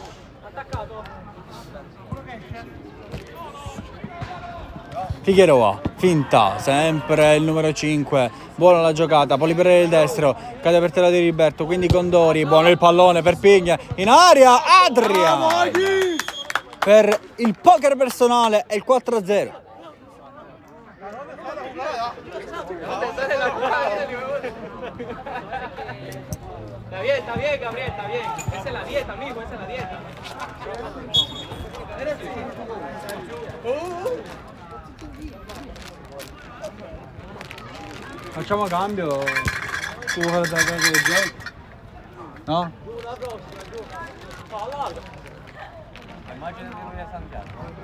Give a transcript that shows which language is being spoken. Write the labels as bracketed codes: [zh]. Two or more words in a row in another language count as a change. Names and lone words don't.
[it] Figueroa, finta, sempre il numero 5, buona la giocata, poi libera il destro, cade per terra di Riberto, quindi Condori, buono il pallone per Pigna, in aria Adrian per il poker personale e il 4-0. [es] Está bien, Gabriel, está bien. Esa es la dieta, mijo, esa es la dieta. [it] Facciamo cambio su fare da gioco? No? Immagino che non è Santiago.